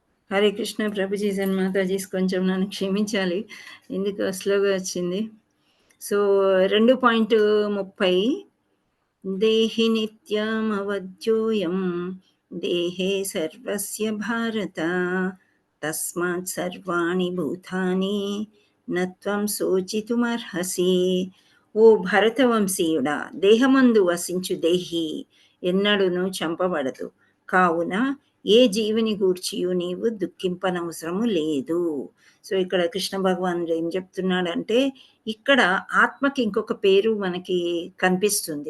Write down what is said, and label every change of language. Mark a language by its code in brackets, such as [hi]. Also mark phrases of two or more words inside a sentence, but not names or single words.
[te] హరే కృష్ణ ప్రభుజీ మాతాజీస్, కొంచెం నన్ను క్షమించాలి, ఎందుకు స్లోగా వచ్చింది. [sa] సో 2.30 దేహి నిత్యమవధ్యోయం దేహే సర్వస్య భారత తస్మాత్ సర్వాణి భూతాని నత్వం శోచితుమర్హసి. [te] ఓ భరతవంశీయుడా, దేహమందు వసించు దేహి ఎన్నడును చంపబడదు, కావున ఏ జీవిని గూర్చియు నీవు దుఃఖింపనవసరము లేదు. సో ఇక్కడ కృష్ణ భగవానుడు ఏం చెప్తున్నాడంటే, ఇక్కడ ఆత్మకి ఇంకొక పేరు మనకి కనిపిస్తుంది.